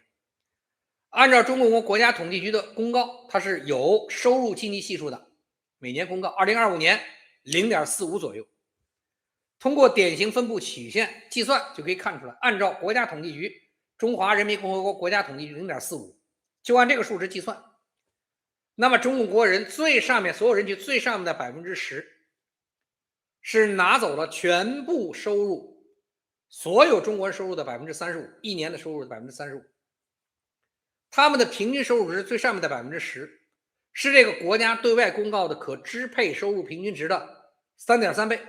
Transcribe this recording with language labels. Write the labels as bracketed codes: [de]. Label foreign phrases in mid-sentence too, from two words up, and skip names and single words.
[zh] 按照中國國家統計局的公告，它是有收入基尼係數的，每年公告2025年0.45左右。通過典型分布曲線計算就可以看出來，按照國家統計局中華人民共和國國家統計局0.45，就按這個數值計算，那麼中共國人最上面所有人群最上面的10%是拿走了全部收入，所有中国人收入的35%，一年的收入的35%。他們的平均收入值最上面的10%是這個國家對外公告的可支配收入平均值的3.3倍。